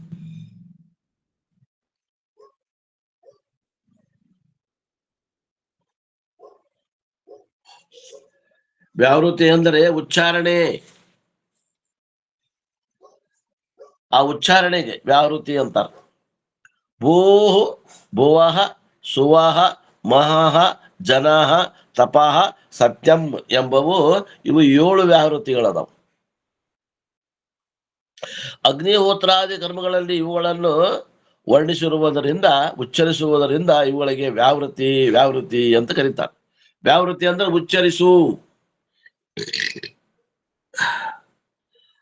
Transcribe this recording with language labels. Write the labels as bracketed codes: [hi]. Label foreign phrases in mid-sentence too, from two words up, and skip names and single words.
[kn] ವ್ಯಾವೃತ್ತಿ ಅಂದರೆ ಉಚ್ಚಾರಣೆ. ಆ ಉಚ್ಚಾರಣೆಗೆ ವ್ಯಾವೃತ್ತಿ ಅಂತಾರ. [sa] ಭೂ ಭುವಃ ಸುವಹ ಮಹಃ ಜನಃ ತಪಃ ಸತ್ಯಂ [kn] ಎಂಬವು ಇವು 7 ವ್ಯಾವೃತ್ತಿಗಳದಾವು. ಅಗ್ನಿಹೋತ್ರಾದಿ ಕರ್ಮಗಳಲ್ಲಿ ಇವುಗಳನ್ನು ವರ್ಣಿಸಿರುವುದರಿಂದ ಉಚ್ಚರಿಸುವುದರಿಂದ ಇವುಗಳಿಗೆ ವ್ಯಾವೃತ್ತಿ ಅಂತ ಕರೀತಾರೆ. ವ್ಯಾವೃತ್ತಿ ಅಂದ್ರೆ ಉಚ್ಚರಿಸು, ಹೇಳು ಅಂದಂಗ.